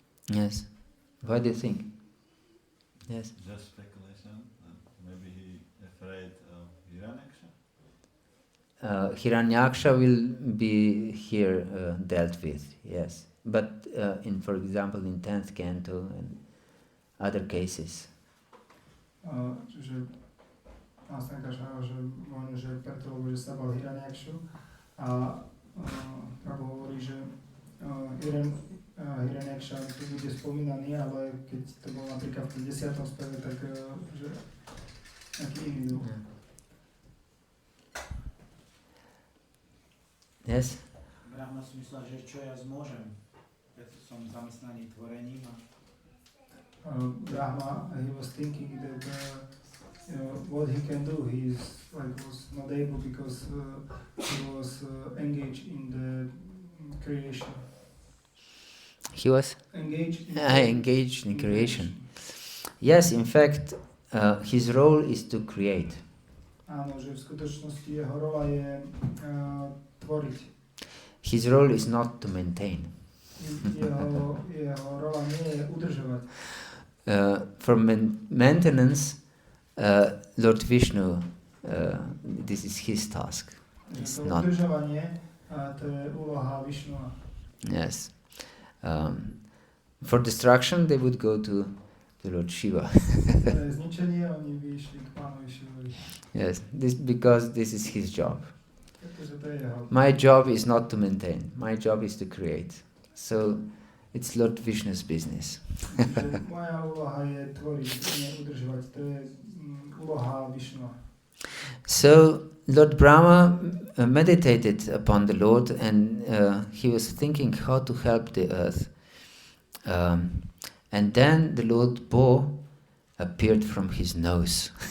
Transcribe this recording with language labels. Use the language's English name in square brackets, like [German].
[English] Yes. What do you think? Yes. Just speculation. Maybe he afraid of Hiranyaksha. Hiranyaksha will be here dealt with, yes. But for example, in 10th canto and other cases. [Slovak] Čiže vlastne každá, že možno, že preto, lebo že sa bal Hiranyakshu a Prabhu hovorí, že Hiranyaksha tu bude spomínaný, ale keď to bolo napríklad v tom 10. speve, tak že nejaký iný duch. [English] Yes? [Slovak] Brahma si myslel, že čo ja zmôžem, preto som zamestnaný tvorením. [English] Brahma, he was thinking that what he can do, he was not able because he was engaged in the creation. He was Engaged engaged in creation. Yes, in fact, his role is to create. [Slovak] Áno, že v skutočnosti jeho rola je tvoriť. [English] His role is not to maintain. [Slovak] Jeho rola nie je udržovať. [English] For maintenance, Lord Vishnu, this is his task. It's not. [Slovak] Udržovanie, to je úloha Višnua. [English] Yes. For destruction, they would go to Lord Shiva. [Slovak] Zničenie, oni by išli k Pánovi Šivovi. [English] Yes, because this is his job. [Slovak] Pretože to je jeho. [English] My job is not to maintain. My job is to create. So it's Lord Vishnu's business. [Slovak] Moja úloha je tvoriť, nie udržovať. To je úloha Višnua. [English] So Lord Brahma meditated upon the Lord, and he was thinking how to help the earth. And then the Lord Bo appeared from his nose.